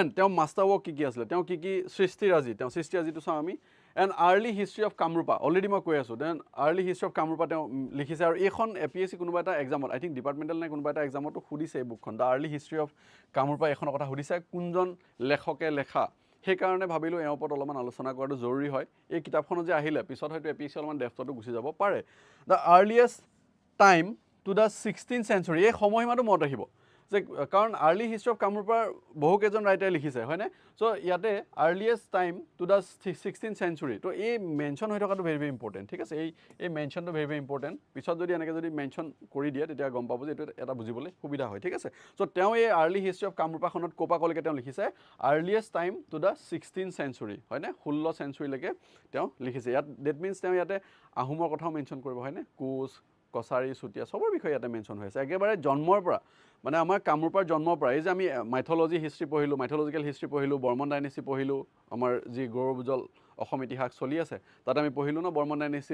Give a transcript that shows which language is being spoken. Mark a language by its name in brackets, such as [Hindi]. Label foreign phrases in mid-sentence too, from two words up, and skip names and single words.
[Assamese] তেওঁ [English] master work [Assamese] কি আছিলে তেওঁ কি সৃষ্টিৰাজিটো চাওঁ আমি এণ্ড আৰ্লি হিষ্ট্ৰী অফ কামৰূপা অলৰেডি মই কৈ আছোঁ দেন আৰ্লি হিষ্ট্ৰী অফ কামৰূপা তেওঁ লিখিছে আৰু এইখন APSC কোনোবা এটা এক্সামত [English] I think departmental [Assamese] নে কোনোবা এটা এক্সামতো সুধিছে এই বুকখন দ্য আৰ্লি হিষ্ট্ৰী অফ কামৰূপা এইখনৰ কথা সুধিছে কোনজন লেখকে লেখা সেইকাৰণে ভাবিলোঁ এওঁৰ ওপৰত অলপমান আলোচনা কৰাটো জৰুৰী হয় এই কিতাপখনত যে আহিলে পিছত হয়তো APSC অলপমান ডেফ্টতো গুচি যাব পাৰে [English] the earliest time to the 16th century [Assamese] এই সময়সীমাটো মনত ৰাখিব যে কাৰণ আৰ্লি হিষ্ট্ৰী অফ কামৰূপাৰ বহুকেইজন ৰাইটাৰে লিখিছে হয়নে চ' ইয়াতে [English] earliest time to the 16th century [Assamese] তো এই মেনশ্যন হৈ থকাটো [English] very very important [Assamese] ঠিক আছে এই মেনশ্যনটো [English] very very important [Assamese] পিছত যদি এনেকৈ যদি মেনশ্যন কৰি দিয়ে তেতিয়া গম পাব যে এইটো এটা বুজিবলৈ সুবিধা হয় ঠিক আছে চ' তেওঁ এই আৰ্লি হিষ্ট্ৰী অফ কামৰূপাখনত ক'ৰ পৰা ক'লৈকে তেওঁ লিখিছে [English] earliest time to the 16th century [Assamese] হয়নে 16 centuryলৈকে তেওঁ লিখিছে ইয়াত [English] that means [Assamese] তেওঁ ইয়াতে আহোমৰ কথাও মেনশ্যন কৰিব হয়নে কোচ কছাৰী চুতীয়া চবৰ বিষয়ে ইয়াতে মেনশ্যন হৈ আছে একেবাৰে জন্মৰ পৰা মানে আমাৰ কামৰূপাৰ জন্মৰ পৰা এই যে আমি [English] mythology history [Assamese] পঢ়িলোঁ [English] mythological history [Assamese] পঢ়িলোঁ [English] Barman dynasty [Assamese] পঢ়িলোঁ আমাৰ যি গৌৰৱোজ্জ্বল অসম ইতিহাস চলি আছে তাত আমি পঢ়িলোঁ ন [English] Barman dynasty